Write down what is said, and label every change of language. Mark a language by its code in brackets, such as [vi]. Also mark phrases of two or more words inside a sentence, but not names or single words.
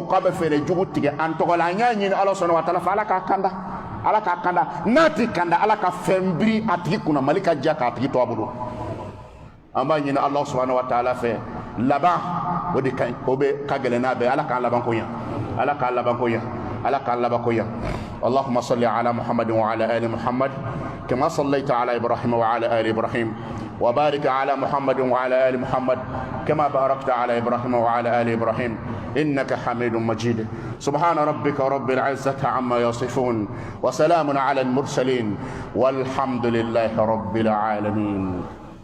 [bm] k'a bɛ fɛɛrɛ jugu tigɛ an tɔgɔ la an y'a ɲini ala sɔnna wa taala fɛ ala k'a kanda ala k'a kanda n'a ti kanda ala ka fɛn biri a tigi kunna mali ka ja k'a tigi to a bolo an b'a ɲini ala sɔnna wa taala fɛ laban o de ka ɲi o bɛ ka gɛlɛn n'a bɛɛ ala k'a laban ko ɲɛ ala k'a laban ko ɲɛ ala k'a laban ko ɲɛ [ar] اللهم صل على محمد وعلى آل محمد كما صليت على إبراهيم وعلى آل إبراهيم وبارك على محمد وعلى آل محمد كما باركت على إبراهيم وعلى آل إبراهيم إنك حميد مجيد سبحان ربك رب العزة عما يصفون وسلام على المرسلين والحمد لله رب العالمين